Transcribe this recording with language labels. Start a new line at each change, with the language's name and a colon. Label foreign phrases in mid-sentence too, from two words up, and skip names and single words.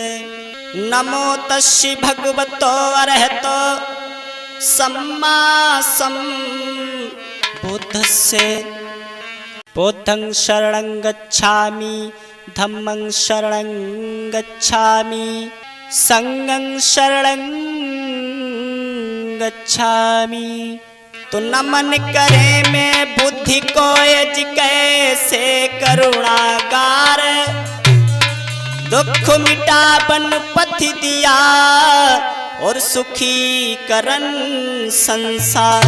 Pali: नमो तस्यै भगवतो अरहतो सम्मा सम्बुद्धस्य। बुद्धं शरणं गच्छामि, धम्मं शरणं गच्छामि, संगं शरणं गच्छामि।
Hindi: तो नमन करे मैं बुद्धि को यज कैसे करुणागार, दुख मिटावन पथ दिया और सुखी करन संसार।